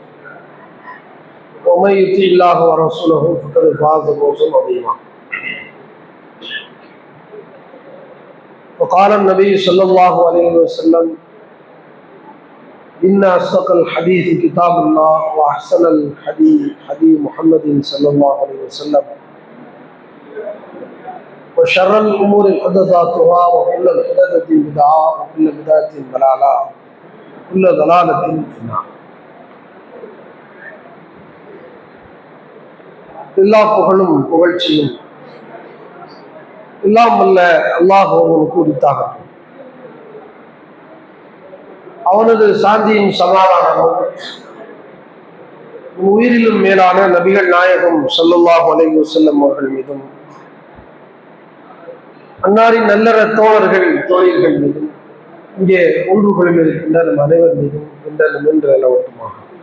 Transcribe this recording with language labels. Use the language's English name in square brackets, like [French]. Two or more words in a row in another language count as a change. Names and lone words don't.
[Arabic] ومن يطع الله ورسوله فقد فاز فوزا عظيما وقال النبي صلى الله عليه وسلم إن أصدق الحديث كتاب الله وأحسن الحديث حديث محمد صلى الله عليه وسلم وشر الأمور محدثاتها وكل محدثة بدعة وكل بدعة ضلالة وكل ضلالة في النار. [Tamil] எல்லா புகழும் புகழ்ச்சியும் எல்லாம் வல்ல அல்லாஹ் ஒருவனுக்கு உரித்தாகட்டும். அவனது சாந்தியும் சமாதானமும் உயிரிலும் மேலான நபிகள் நாயகம் [Arabic] صلى الله عليه وسلم [Tamil] அவர்கள் மீதும் அன்னாரின் நல்லற தோழர்கள் தோழிகள் மீதும் இங்கே ஒன்றுகளில் இருக்கின்ற நம் அனைவர் மீதும் என்றும் என்று அளவட்டுமாக.